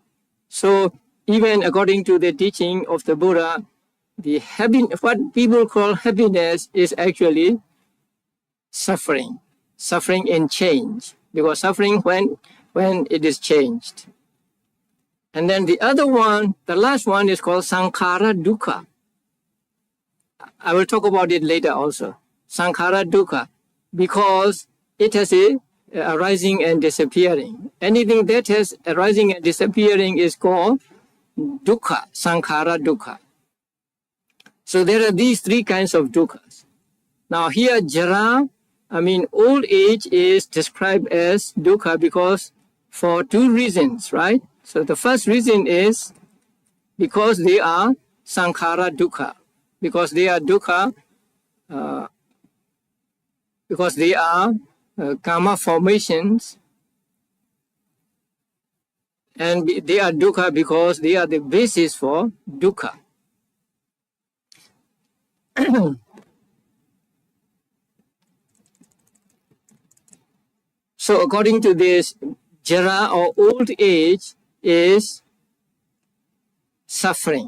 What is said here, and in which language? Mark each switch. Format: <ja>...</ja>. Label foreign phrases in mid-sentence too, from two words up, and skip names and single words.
<en>So even according to the teaching of the Buddha, what people call happiness is actually suffering in change, because suffering when it is changed. And then the other one, the last one is called</en> <pi>sankhara dukkha.</pi> <en>I will talk about it later also.</en> <pi>Sankhara dukkha,</pi> <en>because it has a arising and disappearing. Anything that has arising and disappearing is called</en> <pi>dukkha, sankhara dukkha.</pi> <en>So there are these three kinds of dukkhas. Now here jara, old age is described as dukkha because for two reasons, right? So the first reason is because they are</en> <pi>sankhara dukkha,</pi> <en>because they are dukkha, because they are karma formations, and they are dukkha because they are the basis for dukkha. So according to this, jara or old age is suffering.</en>